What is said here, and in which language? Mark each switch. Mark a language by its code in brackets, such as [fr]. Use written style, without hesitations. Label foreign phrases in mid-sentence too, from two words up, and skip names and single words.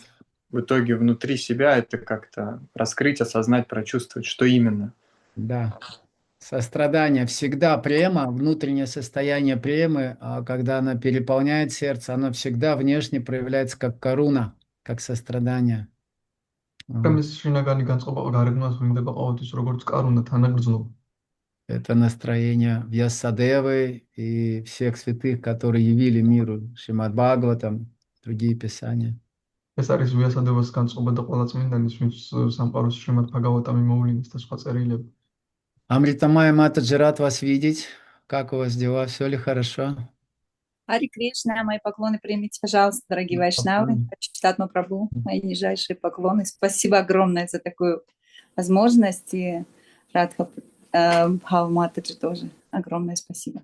[ru] в итоге внутри себя, это как-то раскрыть, осознать, прочувствовать, что именно. Да. Сострадание. Всегда према, внутреннее состояние премы, когда она переполняет сердце, оно всегда внешне проявляется как каруна, как сострадание. [ka] პრემის შინაგანი განწყობა გარეგნულად ვლინდება ყოველთვის როგორც კარუნა თანაგრძნობა. [ru] Это настроение Вьясадевы и всех святых, которые явили миру, Шримад Бхагаватам, другие писания. [ka] ეს არის ვიასადევას განწყობა და ყველა წმინდანის, ვინც სამყაროს შრიმად ბჰაგავატამი მოვლინეს და სხვა წერილები. [ru] Амритамая Матаджи, рад вас видеть. Как у вас дела? Все ли хорошо? Хари Кришна, мои поклоны примите, пожалуйста, дорогие вайшнавы. Читатма Прабху, мои нижайшие поклоны. Спасибо огромное за такую возможность. И Радха Бхава Матаджи тоже огромное спасибо.